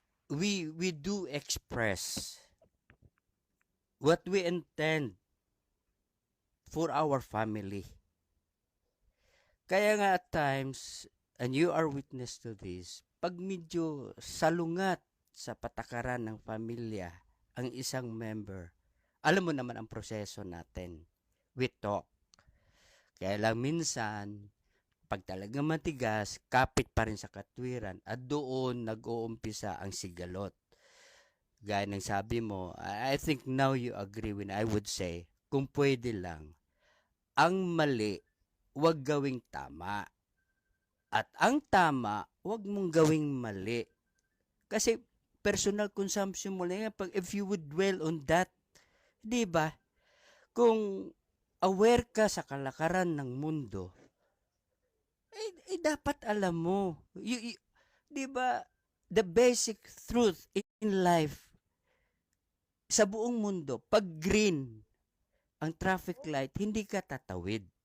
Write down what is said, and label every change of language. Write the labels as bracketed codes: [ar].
[en] We do express what we intend for our family. [tl] Kaya nga at times, [en] and you are witness to this, [tl] pag medyo salungat sa patakaran ng pamilya ang isang member, alam mo naman ang proseso natin. [en] We talk. [tl] Kaya lang minsan, pag talagang matigas, kapit pa rin sa katwiran at doon nag-uumpisa ang sigalot. Gaya ng sabi mo, [en] I think now you agree when I would say, [tl] kung pwede lang, ang mali, wag gawing tama. At ang tama, wag mong gawing mali. Kasi personal consumption mo lang yan. [en] If you would dwell on that, [tl] di ba? Kung aware ka sa kalakaran ng mundo, dapat alam mo. Di ba, [en] the basic truth in life, [tl] sa buong mundo, pag green ang traffic light, hindi ka tatawid.